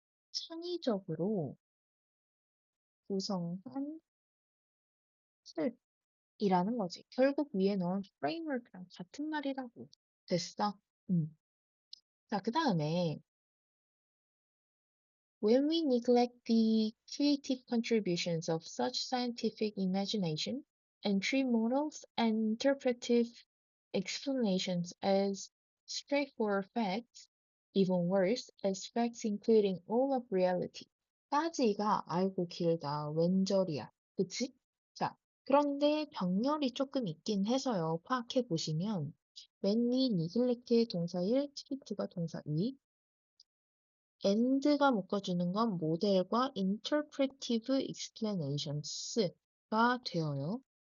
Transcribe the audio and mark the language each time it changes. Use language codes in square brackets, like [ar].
[ko] 창의적으로 구성한 틀이라는 거지. 결국 위에 넣은 framework랑 같은 말이라고. 됐어? 자, 그 다음에 [en] when we neglect the creative contributions of such scientific imagination and treat models and interpretive explanations as straightforward facts, even worse, as facts including all of reality. [ko] 까지가 아이고 길다. 왼절이야. 그치? 자, 그런데 병렬이 조금 있긴 해서요. 파악해 보시면 [en] when we neglect [ko] 의 동사 1, treat가 동사 2, and가 묶어주는 건 모델과 [en] interpretive explanations [ko] 가 되어요.